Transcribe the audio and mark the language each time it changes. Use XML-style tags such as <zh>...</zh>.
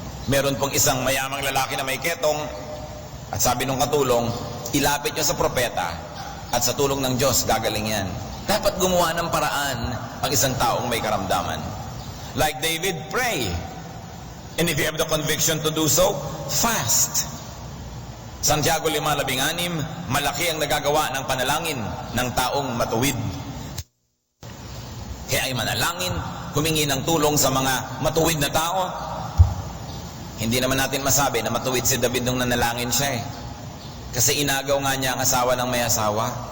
<tl>Meron pong isang mayamang lalaki na may ketong, at sabi nung katulong, ilapit niyo sa propeta, at sa tulong ng Diyos, gagaling yan. Dapat gumawa ng paraan ang isang taong may karamdaman.</tl> <en>Like David, pray. And if you have the conviction to do so, fast.</en> <tl>Santiago 5:16, malaki ang nagagawa ng panalangin ng taong matuwid. Kaya ay manalangin, humingi ng tulong sa mga matuwid na tao. Hindi naman natin masabi na matuwid si David nung nanalangin siya eh. Kasi inagaw nga niya ang asawa ng may asawa.</tl>